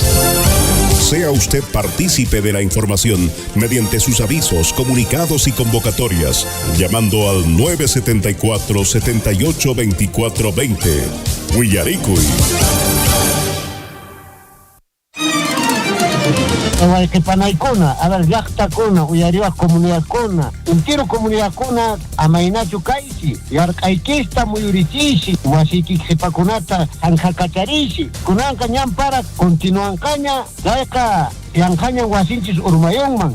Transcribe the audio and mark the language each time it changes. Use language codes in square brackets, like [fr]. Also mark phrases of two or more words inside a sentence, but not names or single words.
[es] Sea usted partícipe de la información mediante sus avisos, comunicados y convocatorias, llamando al 974-782420. [qu] Huillaricui. Panaykuna, [es] a ver, [qu] llaqtakuna, uyariwa comunidadkuna, entero comunidadkuna amainachu kaysi, yarqaykista muyurichishi, wasiki qhipakunata hanqakacharishi, kunanqa ñampara continuanqaña, kayqa yanqaña wasinchis urmayunman.